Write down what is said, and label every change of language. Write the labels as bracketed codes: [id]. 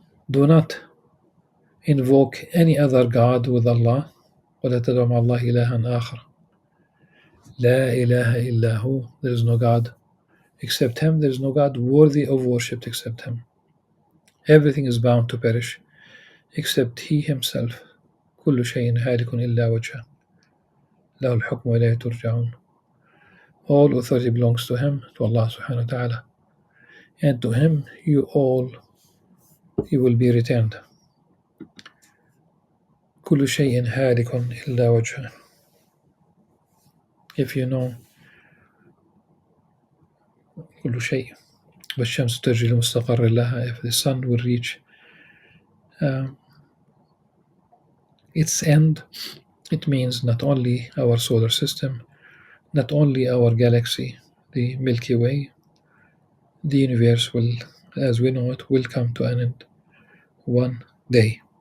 [en] Do not invoke any other God with Allah. [ar] ولا تدع مع الله إلها آخر. لا إله إلا هو. [en] There is no God except him. There is no God worthy of worship except him. Everything is bound to perish except he himself. [ar] كل شيء هالك إلا وجهه له الحكم وإليه ترجعون. [en] All authority belongs to him, to Allah subhanahu wa ta'ala, and to him you will be returned. [ar] كل شيء هالك إلا وجهه. [en] If you know [ar] كل شيء والشمس تجري لمستقر لها, [en] if the sun will reach its end, it means not only our solar system, not only our galaxy, the Milky Way, the universe will, as we know it, will come to an end one day.